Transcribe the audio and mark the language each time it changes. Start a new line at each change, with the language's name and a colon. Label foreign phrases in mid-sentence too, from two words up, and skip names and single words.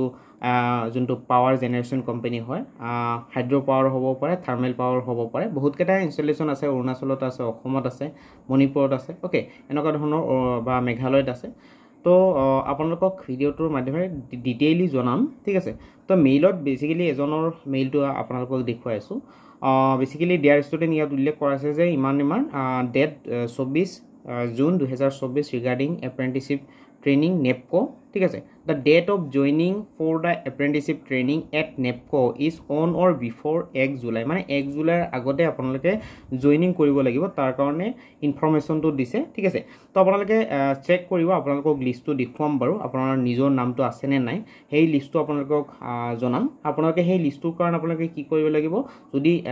Assamese: যোনটো
English: power generation company
Assamese: হয়
English: hydro power
Assamese: হ'ব পাৰে
English: thermal power
Assamese: হ'ব পাৰে বহুত কেটা ইনষ্টলেচন আছে অৰুণাচলত আছে অসমত আছে মণিপুৰত আছে ওকে এনেকুৱা ধৰণৰ বা মেঘালয়ত আছে তো আপোনালোকক ভিডিওটোৰ মাধ্যমে ডিটেইলি জনাম ঠিক আছে তো মেইলত বেসিক্যালি এজনৰ মেইলটো আপোনালোকক দেখুৱাইছো
English: basically dear student
Assamese: ইয়াত উল্লেখ কৰা আছে যে ইমান ডেট 24 জুন 2024
English: regarding apprenticeship training NEPCO
Assamese: ঠিক আছে
English: the date of joining for the apprenticeship training at NEPCO is on or before 1 July
Assamese: মানে 1 জুলাইৰ আগতে আপোনালোকে জয়নিং কৰিব লাগিব তাৰ কাৰণে ইনফৰমেশনটো দিছে ঠিক আছে তো আপোনালোকে চেক কৰিব আপোনালোকক লিষ্টটো দেখুৱাম বাৰু আপোনাৰ নিজৰ নামটো আছে নে নাই সেই লিষ্টটো আপোনালোকক জনাম আপোনালোকে সেই লিষ্টটোৰ কাৰণে আপোনালোকে কি কৰিব লাগিব যদি